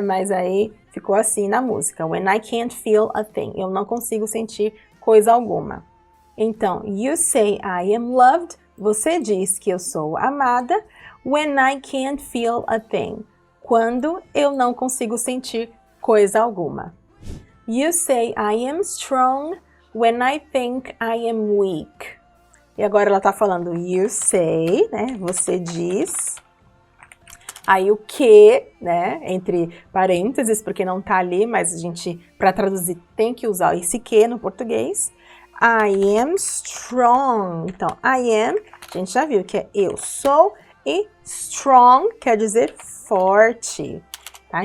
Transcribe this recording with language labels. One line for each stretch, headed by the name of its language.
Portuguese: Mas aí ficou assim na música.
English: When I can't feel a thing,
Portuguese: eu não consigo sentir coisa alguma. Então,
English: you say I am loved,
Portuguese: você diz que eu sou amada.
English: When I can't feel a thing,
Portuguese: quando eu não consigo sentir coisa alguma.
English: You say I am strong when I think I am weak.
Portuguese: E agora ela tá falando you say, né? Você diz. Aí o que, né? Entre parênteses, porque não tá ali, mas a gente, para traduzir, tem que usar esse que no português. I am strong. Então, I am, a gente já viu que é eu sou, e strong quer dizer forte, tá?